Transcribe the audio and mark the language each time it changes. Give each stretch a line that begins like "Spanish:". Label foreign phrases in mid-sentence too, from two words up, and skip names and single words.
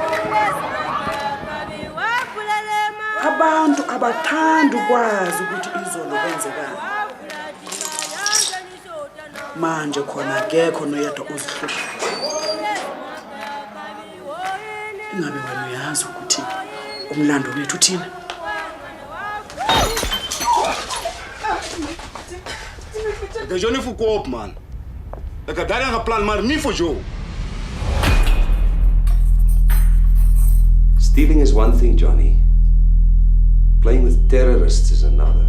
Zulu: Abantu abathanda ukwazi ukuthi izolo kwenzekani. Manje khona akekho noyedwa uzihlupha. Ingabe wena uyazi ukuthi umlando wethu uthini?
Afrikaans: Ek is jou nie verkoop, man. Ek het daarin geplan, maar nie vir jou.
English: Stealing is one thing, Johnny. Playing with terrorists is another.